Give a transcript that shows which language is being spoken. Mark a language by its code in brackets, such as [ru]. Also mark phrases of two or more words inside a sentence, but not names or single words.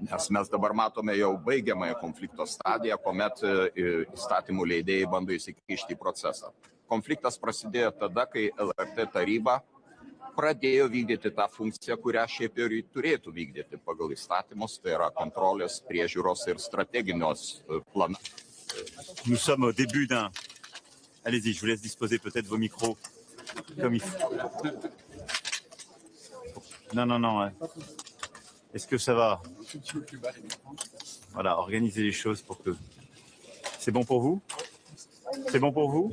[lt] Nes mes dabar matome jau baigiamąją konflikto stadiją, kuomet įstatymų leidėjai bando įsikišti į procesą. Konfliktas prasidėjo tada, kai LRT taryba pradėjo vykdyti tą funkciją, kurią šiaip ir turėtų vykdyti pagal įstatymus, tai yra kontrolės, priežiūros ir strateginios planus. [fr] Nous sommes au début d'un... Allez-y, je vous laisse disposer peut-être vos micros comme il faut. Non. Est-ce que ça va? Voilà, organisez les choses pour que... C'est bon pour vous? C'est bon pour vous?